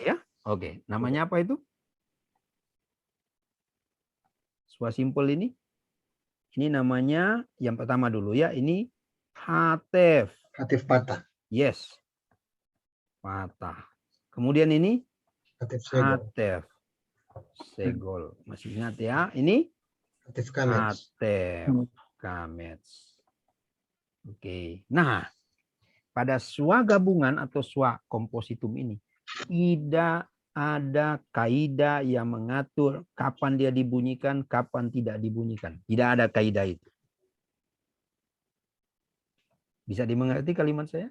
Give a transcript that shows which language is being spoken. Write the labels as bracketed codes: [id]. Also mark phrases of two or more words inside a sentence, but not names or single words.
[id] Ya? Oke, namanya apa itu? Swa simple ini namanya yang pertama dulu ya, ini hatef. [he] Hatef patah. [id] Yes. Patah. Kemudian ini [he] Hatef segol. hatef. Segol. [id] Masih ingat ya? Ini [he] Hatef kamets. hatef kamets. [id] Oke. Nah, pada swa gabungan atau swa kompositum ini tidak ada kaidah yang mengatur kapan dia dibunyikan, kapan tidak dibunyikan. Tidak ada kaidah itu. Bisa dimengerti kalimat saya?